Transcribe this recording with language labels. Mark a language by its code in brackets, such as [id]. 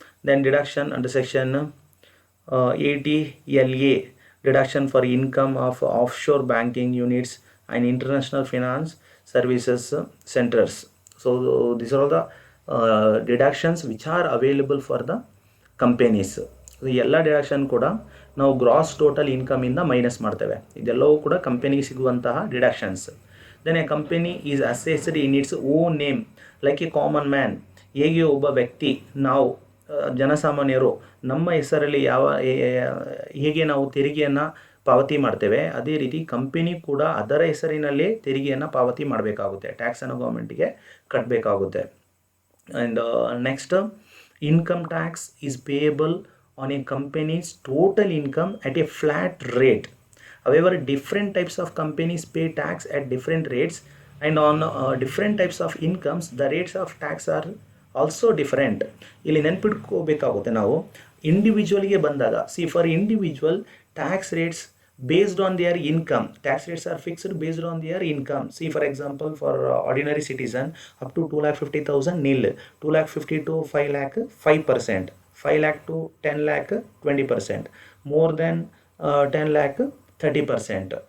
[en] Then deduction under section 80LA, deduction for income of offshore banking units and international finance services centers. So these are all the deductions which are available for the companies. [kn] ಈ ಎಲ್ಲ deduction ಕೂಡ ನಾವು gross total ಇನ್ಕಮಿಂದ minus ಮಾಡ್ತೇವೆ. ಇದೆಲ್ಲವೂ ಕೂಡ ಕಂಪನಿಗೆ ಸಿಗುವಂತಹ deductions. [en] Then a company is assessed in its own name like a common man. [kn] ಹೇಗೆ ಒಬ್ಬ ವ್ಯಕ್ತಿ, ನಾವು ಜನಸಾಮಾನ್ಯರು ನಮ್ಮ ಹೆಸರಲ್ಲಿ ಹೇಗೆ ನಾವು ತೆರಿಗೆಯನ್ನು ಪಾವತಿ ಮಾಡ್ತೇವೆ, ಅದೇ ರೀತಿ ಕಂಪನಿ ಕೂಡ ಅದರ ಹೆಸರಿನಲ್ಲೇ ತೆರಿಗೆಯನ್ನು ಪಾವತಿ ಮಾಡಬೇಕಾಗುತ್ತೆ, ಟ್ಯಾಕ್ಸನ್ನು ಗೌರ್ಮೆಂಟಿಗೆ ಕಟ್ಟಬೇಕಾಗುತ್ತೆ. [en] And next, income tax is payable on a company's total income at a flat rate. However, different types of companies pay tax at different rates, and on different types of incomes the rates of tax are also different. [kn] ಇಲ್ಲಿ ನೆನ್ಪಿಟ್ಕೋಬೇಕಾಗುತ್ತೆ ನಾವು. ಇಂಡಿವಿಜುವಲ್ಗೆ ಬಂದಾಗ, [en] See for individual tax rates based on their income. Tax rates are fixed based on their income. See, for example, for ordinary citizen, up to 2,50,000 nil, 2,50,000 to 5 lakh 5%, 5 lakh to 10 lakh 20%, more than 10 lakh 30%.